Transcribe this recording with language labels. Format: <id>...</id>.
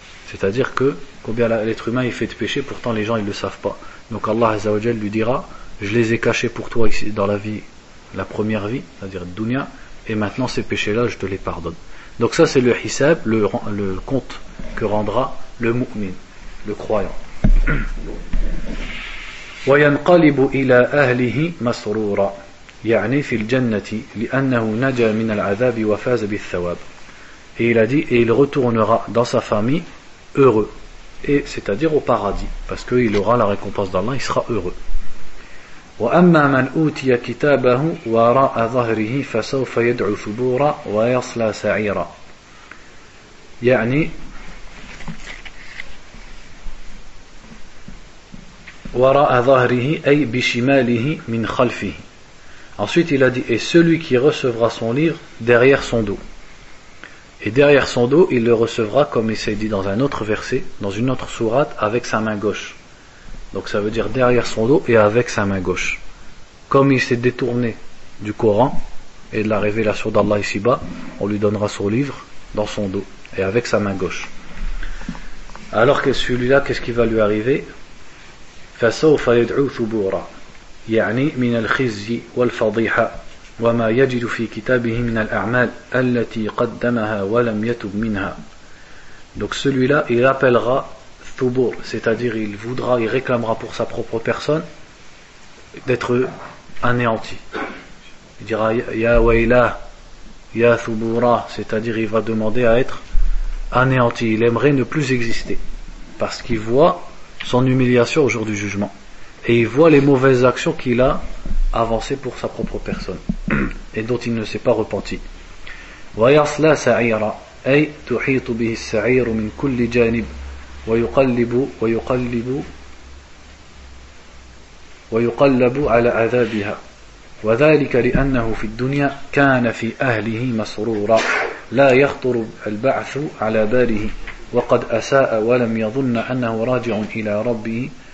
<fr>C'est-à-dire que combien l'être humain il fait de péché, pourtant les gens ils le savent pas. Donc Allah Azza wa Jalla lui dira, je les ai cachés pour toi ici dans la vie, la première vie, c'est-à-dire dunya, et maintenant ces péchés-là je te les pardonne. Donc ça c'est le hisab, le compte que rendra le mu'min, le croyant.</fr> <ar>وَيَنْقَلِبُ إِلَىٰ أَهْلِهِ مَسْرُورًا يعني في الجنة لأنه نجا من العذاب وفاز بالثواب.</ar> <fr>Et il a dit, et il retournera dans sa famille heureux, et c'est-à-dire au paradis, parce qu'il aura la récompense d'Allah, il sera heureux.</fr> <ar>وأما من أوتي كتابه وراء ظهره فسوف يدعو ثبورا ويصلى سعيرا. يعني وراء ظهره أي بشماله من خلفه.</ar> <fr>Ensuite, il a dit, et celui qui recevra son livre derrière son dos. Et derrière son dos, il le recevra, comme il s'est dit dans un autre verset, dans une autre sourate, avec sa main gauche. Donc ça veut dire derrière son dos et avec sa main gauche. Comme il s'est détourné du Coran et de la révélation d'Allah ici-bas, on lui donnera son livre dans son dos et avec sa main gauche. Alors que celui-là, qu'est-ce qui va lui arriver ?</fr> <ar>فَسَوْفَ يَدْعُو ثُبُورًا يعني من الخزي والفضيحة وما يجد في كتابه من الأعمال التي قدمها ولم يتب منها.</ar> <fr>Donc celui-là il appellera ثبور, c'est-à-dire il voudra, il réclamera pour sa propre personne d'être anéanti. Il dira ya</fr> <ar>ويلاه يا ثبورا,</ar> <fr>c'est-à-dire il va demander à être anéanti. Il aimerait ne plus exister parce qu'il voit son humiliation au jour du jugement. Et il voit les mauvaises actions qu'il a avancées pour sa propre personne et dont il ne s'est pas repenti.</fr> <ar>وَيَصْلَى سَعِيرًا أي تحيط به السعير من كل جانب ويقلب على عذابها وذلك لأنه في الدنيا كان في أهله مسرورا لا يخطر البعث على باله وقد أساء ولم يظن أنه راجع إلى ربه.</ar>